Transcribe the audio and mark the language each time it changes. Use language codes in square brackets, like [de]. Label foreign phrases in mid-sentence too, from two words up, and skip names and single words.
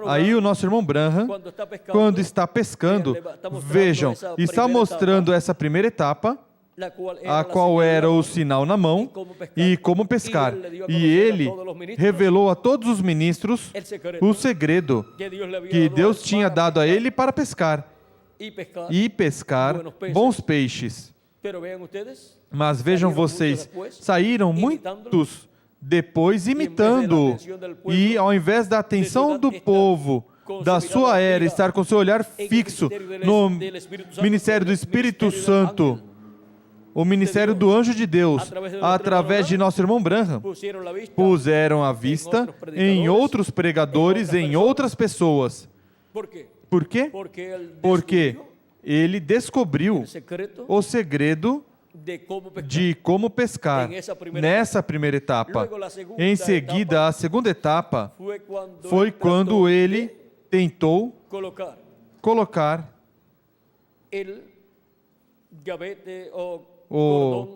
[pt] aí Branham, o nosso irmão Branham, quando está pescando, quando está pescando, vejam, está mostrando essa primeira etapa, [es] la cual era [pt] a [es] la [pt] qual [es] señal era de [pt] o [es] la [pt] sinal na mão e como pescar. E ele revelou a todos os ministros o segredo [es] que Dios le había [pt] que [es] dado [pt] Deus a tinha [es] para [pt] dado a [es] pescar [pt] ele para pescar [es] y pescar. [pt] e pescar bons peixes. [es] Pero vean ustedes, [pt] Mas vejam vocês, saíram muitos depois imitando, e ao invés da atenção do povo, da sua era, estar com seu olhar fixo no ministério do Espírito Santo, o ministério do anjo de Deus, através de nosso irmão Branham, [es] pusieron la vista. [pt] puseram a vista em outros pregadores, em outras pessoas. [es] ¿Por quê? [pt] Por quê? [es] Porque él [pt] Porque [es] descubrió [pt] ele descobriu [es] el secreto [pt] o segredo de como pescar nessa primeira etapa. Em seguida, a segunda etapa foi quando ele tentou colocar o